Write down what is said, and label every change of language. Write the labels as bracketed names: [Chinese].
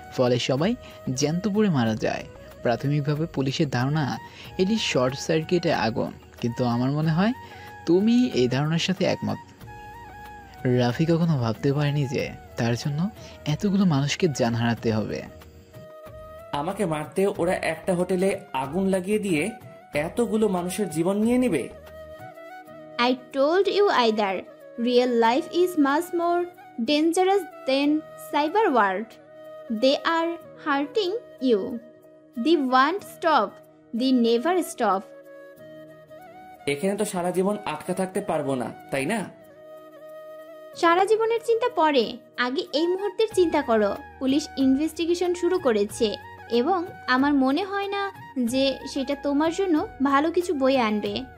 [Bangla] ফলে সবাই জ্যান্ত পুড়ে মারা যায়। প্রাথমিকভাবে পুলিশের ধারণা এটি শর্ট সার্কিটে আগুন, কিন্তু আমার মনে হয় তুমি এই ধারণার সাথে একমত। রাফি কখনো ভাবতে পারেনি যে তার জন্য এতগুলো মানুষকে জান হারাতে হবে। আমাকে মারতে ওরা একটা হোটেলে আগুন লাগিয়ে দিয়ে এতগুলো মানুষের জীবন নিয়ে নেবে? [English] I told you either. Real life is much more dangerous than cyber world. They are hurting you. They won't stop. They never stop. [Bangla] এখানে তো সারা জীবন আটকা থাকতে পারবো না, তাই না? সারা জীবনের চিন্তা পরে, আগে এই মুহূর্তের চিন্তা করো। পুলিশ ইনভেস্টিগেশন শুরু করেছে এবং আমার মনে হয় না যে সেটা তোমার জন্য ভালো কিছু বয়ে আনবে।